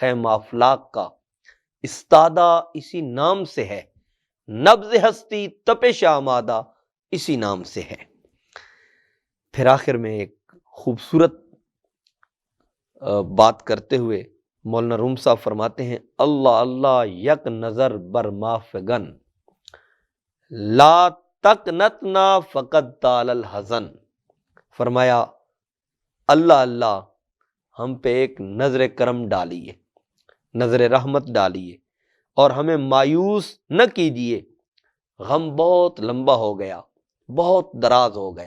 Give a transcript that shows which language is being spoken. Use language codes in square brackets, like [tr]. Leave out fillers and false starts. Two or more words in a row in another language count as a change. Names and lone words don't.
[ur] خیمہ افلاک کا استادہ اسی نام سے ہے، نبض ہستی تپش آمادہ اسی نام سے ہے۔ پھر آخر میں ایک خوبصورت بات کرتے ہوئے مولانا روم صاحب فرماتے ہیں اللہ اللہ [fa] یک نظر بر مافگن، [ar] لا تقنطنا فقد طال الحزن، [ur] فرمایا اللہ اللہ ہم پہ ایک نظر کرم ڈالیے، نظر رحمت ڈالیے اور ہمیں مایوس نہ کیجیے، غم بہت لمبا ہو گیا، بہت دراز ہو گیا۔